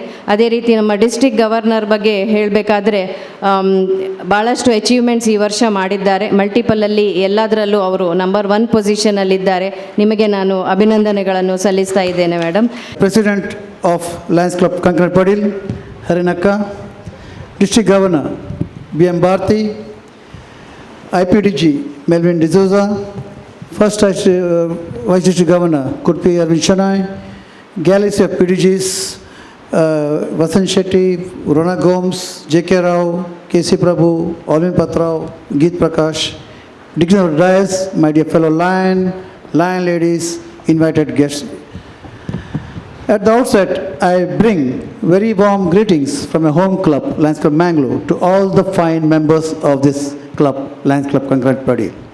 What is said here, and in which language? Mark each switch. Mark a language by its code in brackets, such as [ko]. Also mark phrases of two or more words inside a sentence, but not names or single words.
[kn] ಅದೇ ರೀತಿ ನಮ್ಮ [en] District Governor [kn] ಬಗ್ಗೆ ಹೇಳಬೇಕಾದ್ರೆ ಭಾಳಷ್ಟು ಅಚೀವ್ಮೆಂಟ್ಸ್ ಈ ವರ್ಷ ಮಾಡಿದ್ದಾರೆ. ಮಲ್ಟಿಪಲಲ್ಲಿ ಎಲ್ಲದರಲ್ಲೂ ಅವರು ನಂಬರ್ 1 ಪೊಸಿಷನಲ್ಲಿದ್ದಾರೆ. ನಿಮಗೆ ನಾನು ಅಭಿನಂದನೆಗಳನ್ನು ಸಲ್ಲಿಸ್ತಾ ಇದ್ದೇನೆ ಮೇಡಮ್. [en] President of Lions Club Kankanadi Padil Harinakka, District Governor BM Bharti, IPDG Melvin D'Souza, First Vice District Governor Kurpi Arvind Shenoy, Galaxy of PDGs Vasant Shetty, Rona Gomes, JK Rao, KC Prabhu, Alvin Patrao, Geet Prakash, dignitary of Dais, my dear fellow Lion ladies, invited guests. At the outset, I bring very warm greetings from my home club, Lions Club Mangalore, to all the fine members of this club, Lions Club Kankanadi Padil.